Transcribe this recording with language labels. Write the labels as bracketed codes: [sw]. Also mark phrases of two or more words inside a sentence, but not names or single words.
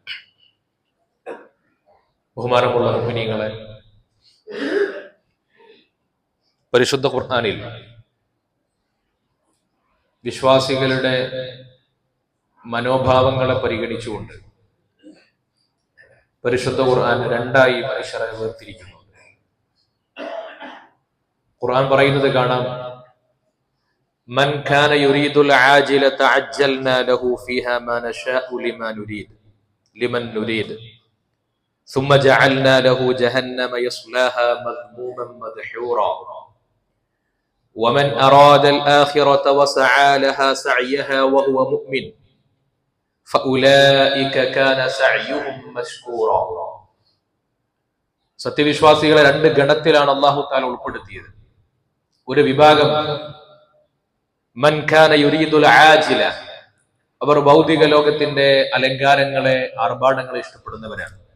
[ml] ബഹുമാനമുള്ള മുഅ്മിനീങ്ങളെ, പരിശുദ്ധ ഖുർആനിൽ വിശ്വാസികളുടെ മനോഭാവങ്ങളെ പരിഗണിച്ചുകൊണ്ട് പരിശുദ്ധ ഖുർആൻ രണ്ടായി മനുഷ്യരെ വേർതിരിക്കുന്നുണ്ട്. ഖുർആൻ പറയുന്നത് കാണാം, [ar] من كان يريد العاجلة عجلنا له فيها ما نشاء لمن نريد ثم جعلنا له جهنم يصلاها مذموما مدحورا ومن أراد الآخرة وسعى لها سعيها وهو مؤمن فأولئك كان سعيهم مشكورا. [ml] സത്യവിശ്വാസികളെ രണ്ട് ഗണത്തിലാണ് [ar] الله تعالى [ml] ഉൾപ്പെടുത്തിയത്. ഒരു വിഭാഗം [ar] من كان يريد العاجلة, [ml] അവർ ഭൗതിക ലോകത്തിന്റെ അലങ്കാരങ്ങളെ ആർഭാടങ്ങളെ ഇഷ്ടപ്പെടുന്നവരാണ്.